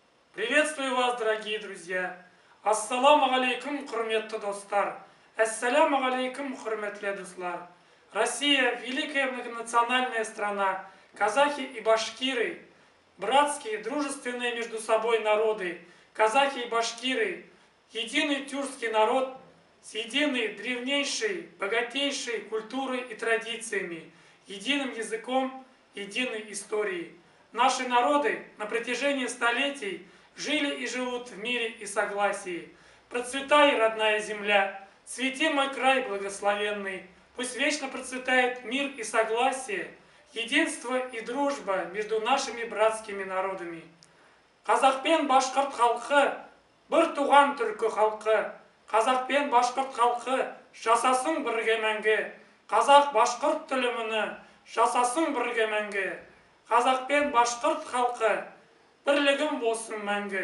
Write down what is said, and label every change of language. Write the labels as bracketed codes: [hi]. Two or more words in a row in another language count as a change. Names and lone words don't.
[ru] Приветствую вас, дорогие друзья! [ar] السلام عليكم, [kk] құрметті достар! [ar] السلام عليكم, [ba] құрметлі достар! [ru] Россия – великая многонациональная страна. Казахи и башкиры – братские, дружественные между собой народы. Казахи и башкиры – единый тюркский народ с единой, древнейшей, богатейшей культурой и традициями, единым языком, единой историей. Наши народы на протяжении столетий жили и живут в мире и согласии. Процветай, родная земля, цвети мой край благословенный. Пусть вечно процветает мир и согласие, единство и дружба между нашими братскими народами. [kk] Казах пен башқұрт халқы, бір туған түркі халқы. Қазақ пен башқұрт халқы жасасын бірге мәңгі. Қазақ башқұрт тіліміні жасасын бірге мәңгі. Қазақ пен башқұрт халқы бірлігім болсын мәңгі.